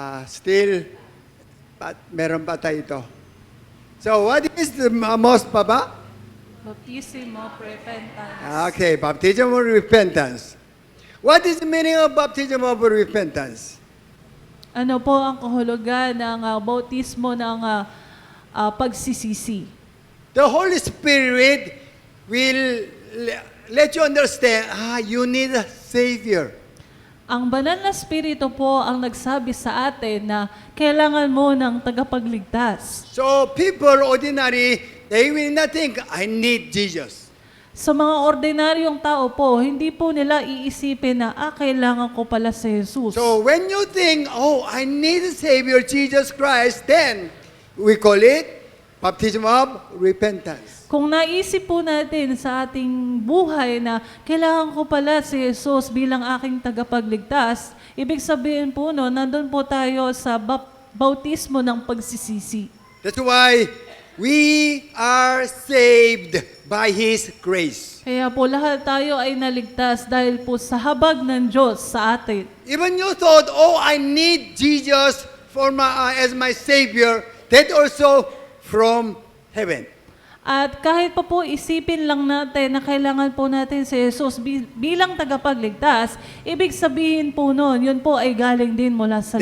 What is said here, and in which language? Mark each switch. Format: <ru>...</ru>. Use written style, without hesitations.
<en>Still,</en> <tl>meron pa tayo ito.</tl> <en>So, what is the most baba? Baptism of repentance. Okay, baptism of repentance. What is the meaning of baptism of repentance?</en> <tl>Ano po ang kahulugan ng bautismo ng pagsisisi?</tl> <en>The Holy Spirit will let you understand, you need a Savior.</en> <tl>Ang banal na spirito po ang nagsabi sa atin na kailangan mo ng tagapagligtas.</tl> <en>So people ordinary, they will not think, I need Jesus.</en> <tl>Sa mga ordinaryong tao po, hindi po nila iisipin na, kailangan ko pala si Jesus.</tl> <en>So when you think, I need a Savior, Jesus Christ, then we call it baptism of repentance.</en> <tl>Kung naisip po natin sa ating buhay na kailangan ko pala si Jesus bilang aking tagapagligtas, ibig sabihin po nandun po tayo sa bautismo ng pagsisisi.</tl> <en>That's why we are saved by His grace.</en> <tl>Kaya po lahat tayo ay naligtas dahil po sa habag ng Diyos sa atin.</tl> <en>Even you thought, I need Jesus as my Savior, that also from heaven.</en> <tl>At kahit pa po isipin lang natin na kailangan po natin si Jesus bilang tagapagligtas, ibig sabihin po yun po ay galing din mula sa</tl>